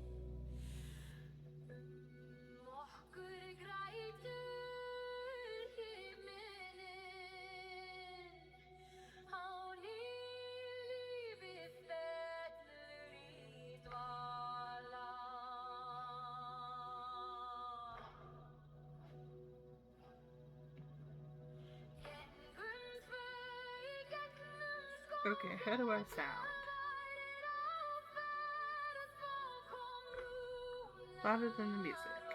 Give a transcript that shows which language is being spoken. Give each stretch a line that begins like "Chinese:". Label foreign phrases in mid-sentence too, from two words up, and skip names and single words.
Icelandic: Okkur grætur himinninn, á lífi fellur í dvala.
English: Okay, how do I sound? louder than the music.